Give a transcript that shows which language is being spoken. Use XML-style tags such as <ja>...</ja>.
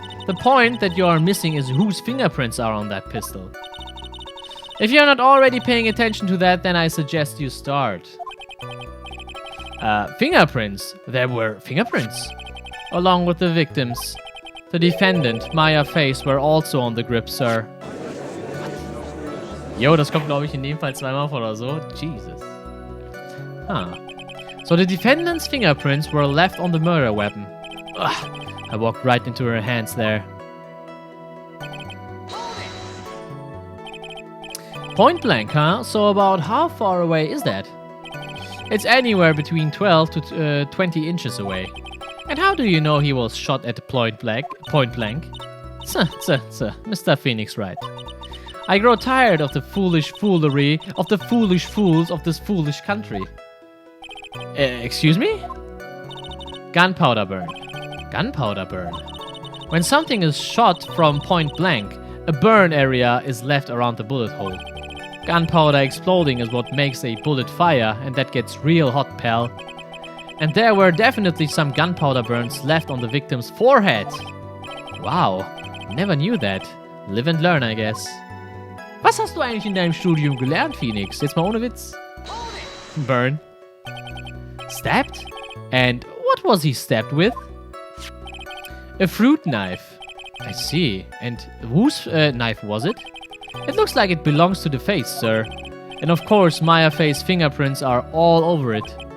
<en>The point that you are missing is whose fingerprints are on that pistol. If you're not already paying attention to that, then I suggest you start. Fingerprints. There were fingerprints. Along with the victims. The defendant, Maya Face, were also on the grip, sir.</en> <de>Yo, das kommt, glaube ich, in dem Fall zweimal vor oder so.</de> <en>Jesus. Huh. So the defendant's fingerprints were left on the murder weapon. Ugh. I walked right into her hands there. Point blank, huh? So about how far away is that? It's anywhere between 12 to 20 inches away. And how do you know he was shot at point blank? Mr. Phoenix Wright. I grow tired of the foolish foolery of the foolish fools of this foolish country. Excuse me? Gunpowder burn. Gunpowder burn. When something is shot from point blank, a burn area is left around the bullet hole. Gunpowder exploding is what makes a bullet fire, and that gets real hot, pal. And there were definitely some gunpowder burns left on the victim's forehead. Wow, never knew that. Live and learn, I guess.</en> <de>Was hast du eigentlich in deinem Studium gelernt, Phoenix? Jetzt mal ohne Witz. Burn. Stabbed?</de> <en>And what was he stabbed with? A fruit knife. I see. And whose knife was it? It looks like it belongs to the face, sir. And of course, Maya Faye's fingerprints are all over it.</en>